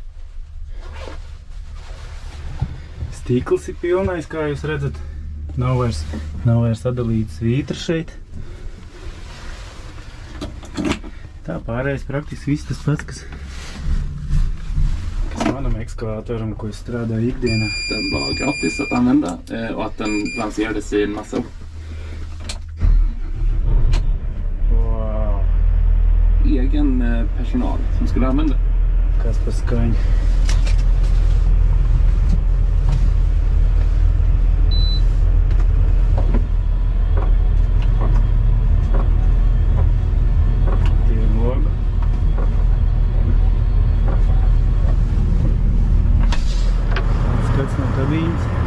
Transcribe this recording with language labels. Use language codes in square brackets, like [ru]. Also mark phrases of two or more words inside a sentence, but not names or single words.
[lv] Stikls ir pilnais, kā jūs redzat. Nav vairs sadalīts vītras šeit. Tā pārējais praktiski viss tas pats, kas manam ekskavatoram, ko es strādāju ikdienā. [sv] Den var gratis att använda och att den lanserades i en massa [lv] Wow, [sv] egen personal som skulle använda. [lv] kas par skaņu. Tīram logu. Skats no kabīnes.